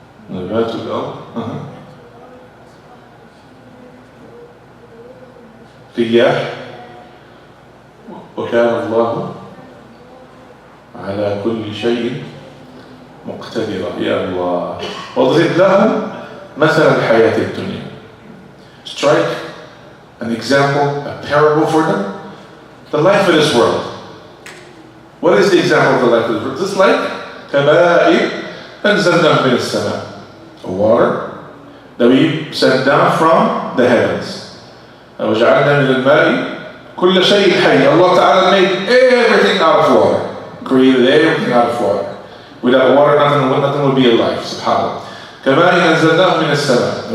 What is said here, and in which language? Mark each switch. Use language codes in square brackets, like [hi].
[ar] نبات الأرض رياح وكان الله على كل شيء مقتدرا. يا الله. واضرب لهم مثل الحياة الدنيا. [en] Strike an example, a parable for them. The life of this world. What is the example of the life of this world? Just like [ar] كَبَائِرْ أَنزَلْنَاهُ مِنَ السَّمَاءِ. [en] A water that we sent down from the heavens. [ar] وَجَعَلْنَا مِنَ الْمَاءِ كُلَّ شَيْءٍ حَيٍّ. [en] Allah Ta'ala made everything out of water. Created everything out of water. Without water, nothing would be alive. [ar] SubhanAllah. كَمَاءٍ أَنزَلْنَاهُ مِنَ السَّمَاءِ.